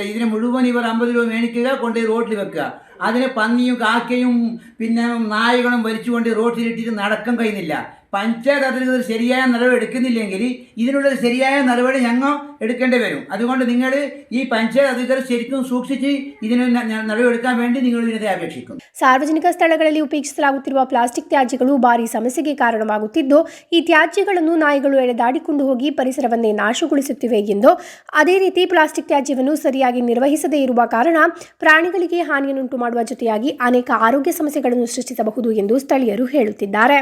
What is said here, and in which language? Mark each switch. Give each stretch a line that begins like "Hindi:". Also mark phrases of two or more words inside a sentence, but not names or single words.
Malayalam: ഇതിന് മുഴുവൻ ഇവർ 50 രൂപ മേടിക്കുക, കൊണ്ടുപോയി റോഡിൽ വെക്കുക. അതിന് പന്നിയും കാക്കയും പിന്നെ നായകളും വലിച്ചുകൊണ്ട് റോഡിലിട്ടിട്ട് നടക്കാൻ കഴിയുന്നില്ല. പഞ്ചായത്ത് അധികൃതർ ശരിയായ നടപടി എടുക്കുന്നില്ലെങ്കിൽ ഇതിനുള്ള ശരിയായ നടപടി ഞങ്ങൾ എടുക്കേണ്ടി വരും. അതുകൊണ്ട് നിങ്ങൾ ഈ പഞ്ചായത്ത് അധികൃതർ ശരിക്കും സൂക്ഷിച്ച് ഇതിന് നടപടി എടുക്കാൻ വേണ്ടി നിങ്ങൾ ഇതിനെ അപേക്ഷിക്കും.
Kannada: ಸಾರ್ವಜನಿಕ ಸ್ಥಳಗಳಲ್ಲಿ ಉಪೇಕ್ಷಿಸಲಾಗುತ್ತಿರುವ ಪ್ಲಾಸ್ಟಿಕ್ ತ್ಯಾಜ್ಯಗಳು ಭಾರಿ ಸಮಸ್ಯೆಗೆ ಕಾರಣವಾಗುತ್ತಿದ್ದು, ಈ ತ್ಯಾಜ್ಯಗಳನ್ನು ನಾಯಿಗಳು ಎಳೆದಾಡಿಕೊಂಡು ಹೋಗಿ ಪರಿಸರವನ್ನೇ ನಾಶಗೊಳಿಸುತ್ತಿವೆ ಎಂದು, ಅದೇ ರೀತಿ ಪ್ಲಾಸ್ಟಿಕ್ ತ್ಯಾಜ್ಯವನ್ನು ಸರಿಯಾಗಿ ನಿರ್ವಹಿಸದೇ ಇರುವ ಕಾರಣ ಪ್ರಾಣಿಗಳಿಗೆ ಹಾನಿಯನ್ನುಂಟು ಮಾಡುವ ಜೊತೆಯಾಗಿ ಅನೇಕ ಆರೋಗ್ಯ ಸಮಸ್ಯೆಗಳನ್ನು ಸೃಷ್ಟಿಸಬಹುದು ಎಂದು ಸ್ಥಳೀಯರು ಹೇಳುತ್ತಿದ್ದಾರೆ.